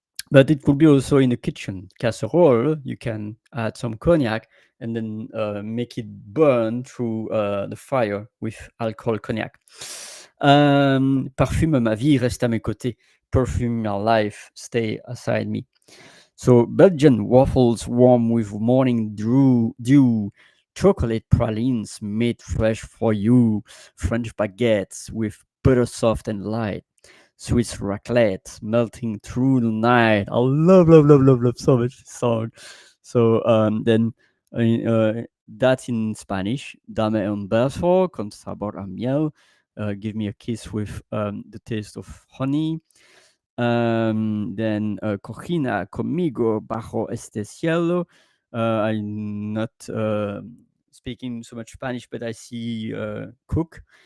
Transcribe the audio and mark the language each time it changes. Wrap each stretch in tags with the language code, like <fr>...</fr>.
<en>But it could be also in the kitchen casserole. You can add some cognac and then make it burn through the fire with alcohol cognac.</en> <fr>Parfume ma vie, reste à mes côtés.</fr> <en>Perfume my life, stay aside me. So Belgian waffles warm with morning dew, chocolate pralines made fresh for you, French baguettes with butter soft and light, Swiss raclette melting through the night. I love so much this song. So then that's in Spanish.</en> <es>Dame un beso con sabor a miel.</es> <en>Give me a kiss with the taste of honey.</en> <es>Then cocina conmigo bajo este cielo.</es> <en>I'm not speaking so much Spanish, but I see cook.</en>